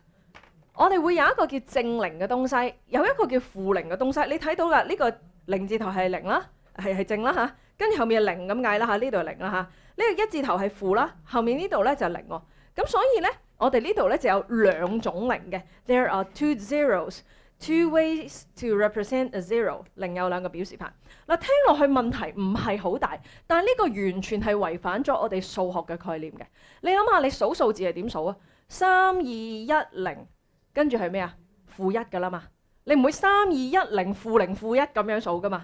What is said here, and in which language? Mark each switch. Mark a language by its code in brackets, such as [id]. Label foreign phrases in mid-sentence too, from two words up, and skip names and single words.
[yue] 我哋會有一個叫正零嘅東西，有一個叫負零嘅東西。你睇到啦，呢個零字頭係零啦，係正啦嚇。跟住後面係零咁解啦嚇，呢度係零啦嚇。呢個一字頭係負啦，後面呢度咧就係零喎。咁所以咧，我哋呢度咧就有2種零嘅。 [en] There are 2 zeros。 Two ways to represent a zero， [yue] 另有2個表示法。嗱，聽落去問題唔係好大，但係呢個完全係違反咗我哋數學嘅概念嘅。你諗下，你數數字係點數啊？3、2、1、0，跟住係咩啊？負1㗎啦嘛。你唔會3、2、1、0、負0、負1咁樣數㗎嘛。